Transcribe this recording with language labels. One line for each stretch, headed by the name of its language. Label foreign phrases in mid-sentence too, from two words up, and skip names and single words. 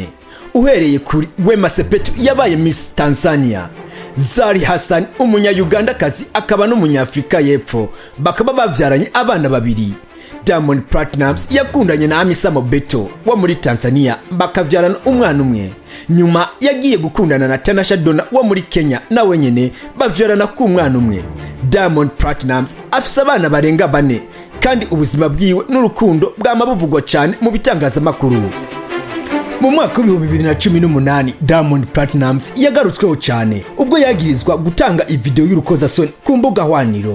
Rundi: Uhereye kuri Wema Sepetu yabaye Miss Tanzania, Zari Hassan umunya-Ugandakazi akaba n'umunyafrika y'Epfo, bakaba bavyaranye abana babiri. Diamond Platnumz yakundanye na Hamisa Mobeto wa muri Tanzania, bakavyarana umwana umwe. Nyuma yagiye gukundana na Tanasha Donna wa muri Kenya, na wenyene bavyarana ku mwana umwe. Diamond Platnumz afise abana barenga 4, kandi ubuzima bwiwe n'urukundo bwamabuvugwa cyane mu bitangazamakuru. Mu mwaka wa 2018 Diamond Platnumz yagarutsweho cyane ubwo yagirizwa gutanga ivideo y'urukozasoni ku mbuga hwaniro.